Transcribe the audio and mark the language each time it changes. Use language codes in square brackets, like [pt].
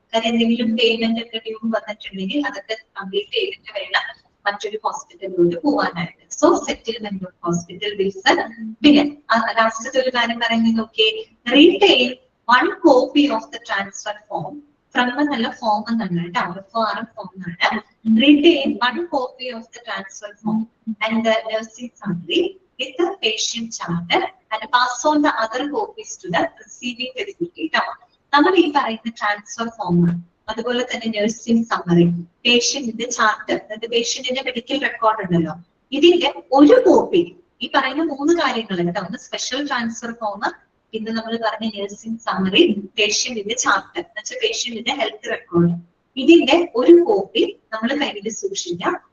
[ml] കാരണം എന്തെങ്കിലും പേയ്മെന്റ് ഒക്കെ ഡ്യൂ വന്നിട്ടുണ്ടെങ്കിൽ അതൊക്കെ കംപ്ലീറ്റ് ചെയ്തിട്ട് വേണം മറ്റൊരു ഹോസ്പിറ്റലിലോട്ട് പോകാനായിട്ട്. [en] So settlement of hospital bills. [ml] പിന്നെ ലാസ്റ്റത്തെ ഒരു കാര്യം പറയുന്നത് നോക്കിയേ, [en] retail 1 copy of the transfer form from [ml] നല്ല ഫോം എന്നാണ് കേട്ടോ, ഫോം എന്നാണ്. [en] Retain 1 copy of the transfer form and the nursing summary with the patient charter and pass on the other copies to the receiving facilitator. [ml] നമ്മൾ ഈ പറയുന്ന transfer form, അതുപോലെ തന്നെ nursing summary, പേഷ്യന്റിന്റെ charter, അതായത് പേഷ്യന്റിന്റെ medical record ഉണ്ടല്ലോ, ഇതിന്റെ ഒരു copy, ഈ പറയുന്ന 3 കാര്യങ്ങൾ കേട്ടോ, ഒന്ന് സ്പെഷ്യൽ ട്രാൻസ്ഫർ ഫോം, പിന്നെ നമ്മൾ പറഞ്ഞ നഴ്സിംഗ് സമ്മറി, പേഷ്യന്റിന്റെ ചാർട്ടർ എന്ന് വെച്ചാൽ പേഷ്യന്റിന്റെ ഹെൽത്ത് റെക്കോർഡ്, ഇതിന്റെ ഒരു കോപ്പി നമ്മൾ കയ്യിൽ സൂക്ഷിക്കാം.